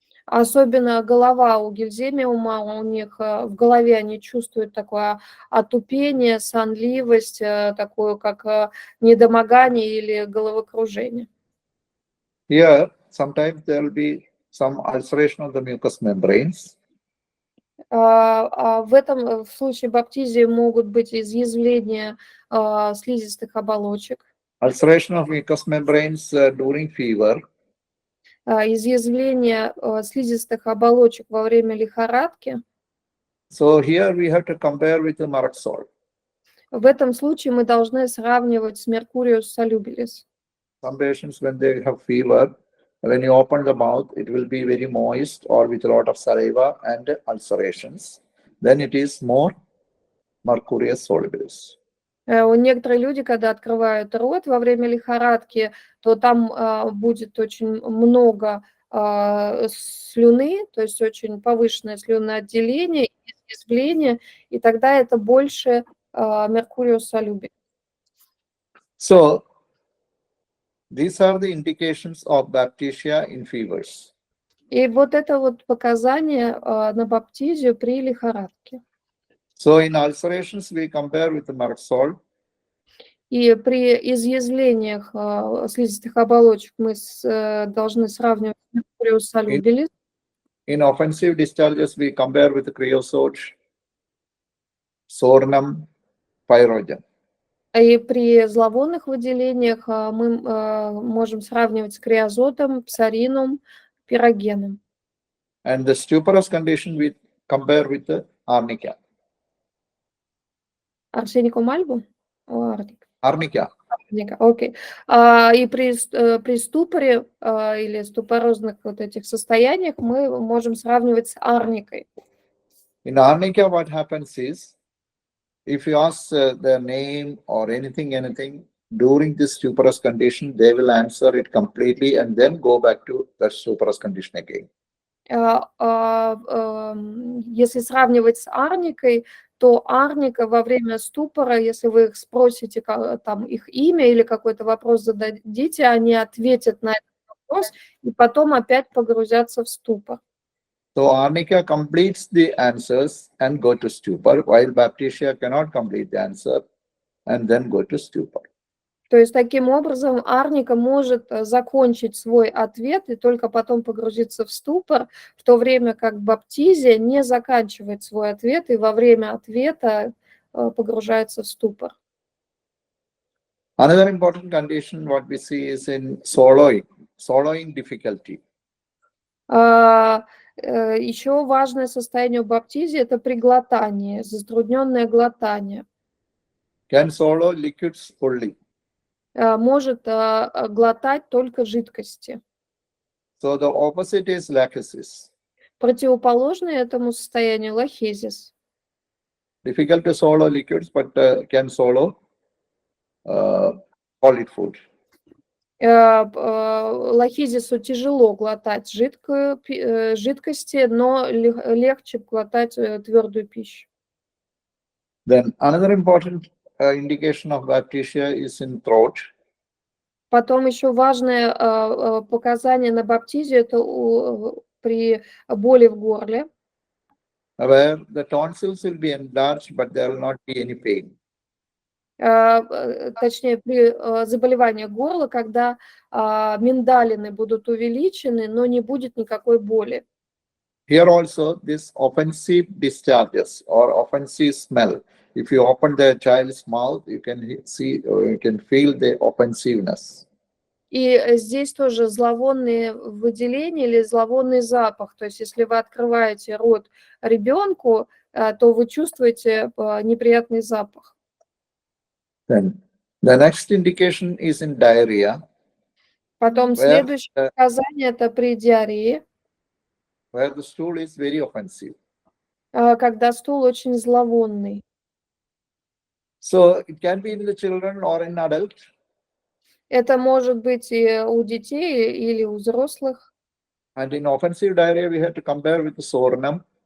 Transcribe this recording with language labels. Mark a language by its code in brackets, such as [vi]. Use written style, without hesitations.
[ru] особенно голова у гельземиума, у них в голове они чувствуют такое отупение, сонливость, такое как недомогание или головокружение. [en] Here, sometimes there will be some ulceration of the mucous membranes. [ru] В случае баптизии могут быть изъязвления слизистых оболочек, [en] Ulceration of mucous membranes during fever. [ru] изъязвление слизистых оболочек во время лихорадки. [en] So here we have to compare with the Marxol. [ru] В этом случае мы должны сравнивать с Mercurius solubilis. [en] Some patients, when they have fever, when you open the mouth, it will be very moist or with a lot of saliva and ulcerations. Then it is more Mercurius solubilis. [ru] У некоторых люди, когда открывают рот во время лихорадки, то там будет очень много слюны, то есть очень повышенное слюноотделение, изъязвление, и тогда это больше Mercurius solubilis. [en] So these are the indications of Baptisia in fevers. [ru] И вот это вот показание на баптизию при лихорадке. [en] So in ulcerations, we compare with the Marxol. [ru] И при изъязвлениях слизистых оболочек мы должны сравнивать с Mercurius solubilis. [en] In offensive discharges, we compare with the creosote, sornum, pyrogen. [ru] И при зловонных выделениях мы можем сравнивать с криозотом, псаринум, пирогеном. [en] And the stuporous condition, we compare with the arnica. [ru] Арсеникум альбум? [en] Arnica. [ru] Окей. И при ступоре или ступорозных вот этих состояниях мы можем сравнивать с арникой. [en] In arnica, what happens is, if you ask the name or anything, during this stuporous condition, they will answer it completely and then go back to the stuporous condition again. [ru] Если сравнивать с арникой, то арника во время ступора, если вы их спросите, там, их имя или какой-то вопрос зададите, они ответят на этот вопрос и потом опять погрузятся в ступор. [en] So arnica completes the answers and go to stupor, while Baptisia cannot complete the answer and then go to stupor. [ru] То есть таким образом арника может закончить свой ответ и только потом погрузиться в ступор, в то время как баптизия не заканчивает свой ответ и во время ответа погружается в ступор. [en] Another important condition what we see is in swallowing difficulty. [ru] Еще важное состояние у баптизии – это приглотание, затрудненное глотание. [en] Can swallow liquids fully. [ru] Может глотать только жидкости. [en] So the opposite is lachesis. [ru] Противоположное этому состоянию лахезис. [en] Difficult to swallow liquids, but can swallow solid food. [ru] Лахезису тяжело глотать жидкости, но легче глотать твердую пищу. [en] Then another important indication of Baptisia is in throat. [ru] Потом еще важное показание на баптизию – это при боли в горле. [en] Where the tonsils will be enlarged, but there will not be any pain. [ru] Точнее, при заболевании горла, когда миндалины будут увеличены, но не будет никакой боли. [en] Here also, this offensive discharges or offensive smell. If you open the child's mouth, you can see, or you can feel the offensiveness. [ru] И здесь тоже зловонные выделения или зловонный запах. То есть, если вы открываете рот ребенку, то вы чувствуете неприятный запах. [en] Then the next indication is in diarrhea. [ru] Потом следующее показание – это при диарее. [en] where the stool is very offensive. [ru] Когда стул очень зловонный. [en] So it can be in the children or in adult. [ru] Это может быть и у детей или у взрослых. [en] And in offensive diarrhea, we have to compare with the sorenum.